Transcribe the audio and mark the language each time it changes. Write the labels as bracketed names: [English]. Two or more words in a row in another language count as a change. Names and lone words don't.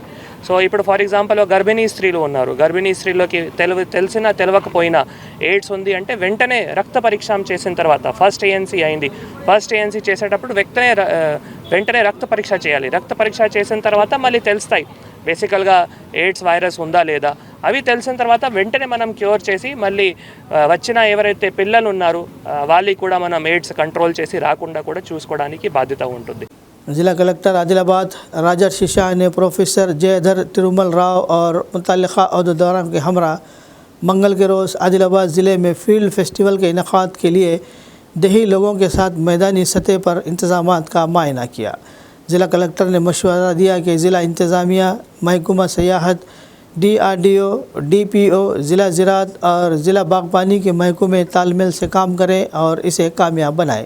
[Telugu] సో ఇప్పుడు [English] for example [Telugu] గర్భిణీ స్త్రీలు ఉన్నారు, గర్భిణీ స్త్రీలోకి తెలియకపోయినా ఎయిడ్స్ ఉంది అంటే వెంటనే రక్త పరీక్ష చేసిన తర్వాత [English] first ANC [Telugu] అయింది, [English] first ANC [Telugu] చేసేటప్పుడు వెంటనే రక్త పరీక్ష చేయాలి. రక్త పరీక్ష చేసిన తర్వాత మళ్ళీ తెలుస్తాయి బేసికల్గా ఎయిడ్స్ వైరస్ ఉందా లేదా. అవి తెలిసిన తర్వాత వెంటనే మనం క్యూర్ చేసి మళ్ళీ వచ్చిన ఎవరైతే పిల్లలు ఉన్నారో వాళ్ళకి కూడా మనం ఎయిడ్స్ కంట్రోల్ చేసి రాకుండా కూడా చూసుకోవడానికి బాధ్యత ఉంటుంది. [Urdu] ضلع کلکٹر عادل آباد راجرشی شاہ نے پروفیسر جےدھر ترومل راؤ اور متعلقہ عہدیداروں کے ہمراہ منگل کے روز عادل آباد ضلع میں فیلڈ فیسٹیول کے انعقاد کے لیے دیہی لوگوں کے ساتھ میدانی سطح پر انتظامات کا معائنہ کیا۔ ضلع کلکٹر نے مشورہ دیا کہ ضلع انتظامیہ، محکمہ سیاحت، DRDO، DPO، ضلع زراعت اور ضلع باغبانی کے محکمے تال میل سے کام کریں اور اسے کامیاب بنائیں۔